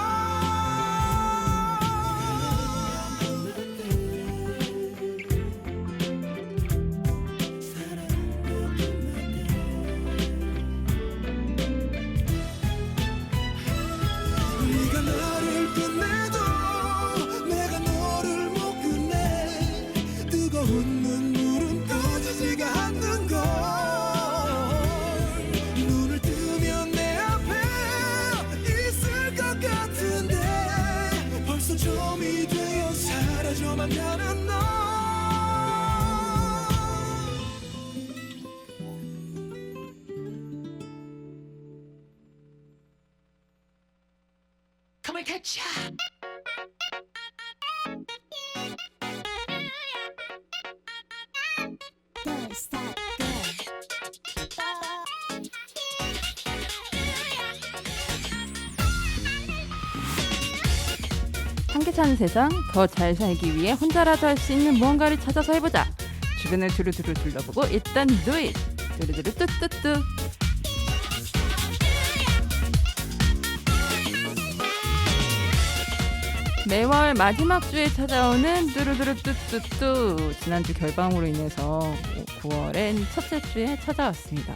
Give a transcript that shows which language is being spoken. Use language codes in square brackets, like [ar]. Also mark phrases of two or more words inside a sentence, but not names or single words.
[ko] 네가 나를 끝내도 내가 너를 못 끝내 뜨거운 눈물은 꺼지지가 않는 걸 눈을 뜨면 내 앞에 있을 것 같은데 벌써 점이 되어 사라져만 가는 너 [en] Come and catch ya! Don't stop, [ko] 함께 사는 세상 더 잘 살기 위해 혼자라도 할 수 있는 무언가를 찾아서 해보자. 주변을 두루두루 둘러보고 일단 [en] do it. [ko] 두루두루 뚜뚜뚜. 매월 마지막 주에 찾아오는 뚜루두루 뚜뚜뚜. 지난주 결방으로 인해서 9월엔 첫째 주에 찾아왔습니다.